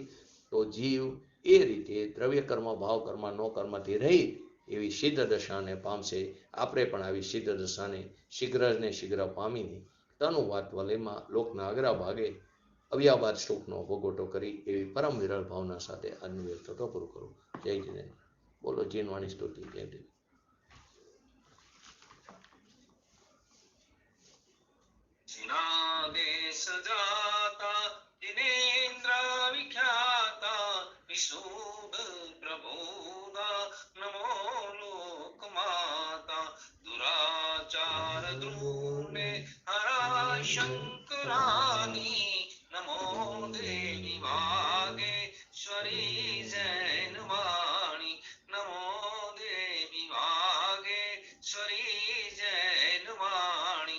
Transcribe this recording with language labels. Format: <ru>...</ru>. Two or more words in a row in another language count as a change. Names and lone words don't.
<gu>તો જીવ એ રીતે દ્રવ્ય કર્મ ભાવ કર્મ નો કર્મથી રહી એવી સિદ્ધ દશાને પામશે. આપણે પણ આવી સિદ્ધ દશાને શીઘ્ર ને શીઘ્ર પામીને તનુવાત વલયમાં લોકના અગ્રા ભાગે અવ્યાબાદ સુખનો ભોગવટો કરી એવી પરમ વિરલ ભાવના સાથે આજનું વ્યક્તિત્વ પૂરું કરું. જય જીનેન્દ્ર. બોલો જીનવાણી સ્તુતિ. જય દેવ.</gu> <hi>जिनादेश जाता जिनेन्द्र विख्याता विशुद्ध प्रबोधा नमो लोक माता दुराचार द्रूने हरा शंकरानी नमो देवी वागेश्वरी जैन वाणी नमो देवी वागेश्वरी जैन वाणी</hi>